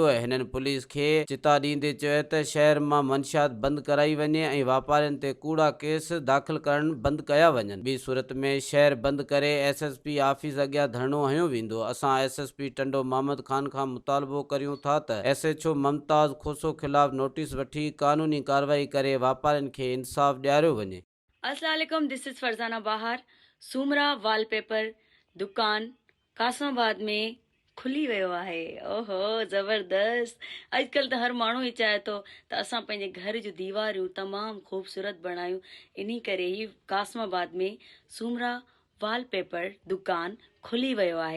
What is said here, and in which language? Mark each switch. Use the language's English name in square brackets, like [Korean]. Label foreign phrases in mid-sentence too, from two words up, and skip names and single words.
[Sindhi] हिननि पुलिस खे चिता ॾींदे चयो त शहर मां मंशियात बंदि कराई वञे ऐं वापारियुनि ते कूड़ा केस दाख़िल करण बंदि कया वञनि। ॿी सूरत में शहर बंदि करे SSP ऑफिस अॻियां धरणो हंयो वेंदो। असां SSP टंडो मोहम्मद खान खां मुतालबो करियूं था त SHO मुमताज़ खोसो ख़िलाफ़ नोटिस वठी कानूनी कार्रवाई करे वापारियुनि खे इंसाफ़ ॾियारियो वञे। [Arabic] السلام عليكم, [English] This is Farzana Bahar. [Sindhi] सूमरा वॉलपेपर दुकान कासमाबाद में खुली वियो आहे। ओहो ज़बरदस्त। अॼुकल्ह त हर माण्हू ई चाहे थो त असां पंहिंजे घर जूं दीवारियूं तमामु ख़ूबसूरत बणायूं। इन करे ई कासमाबाद में सूमरा वॉलपेपर दुकान खुली वियो आहे।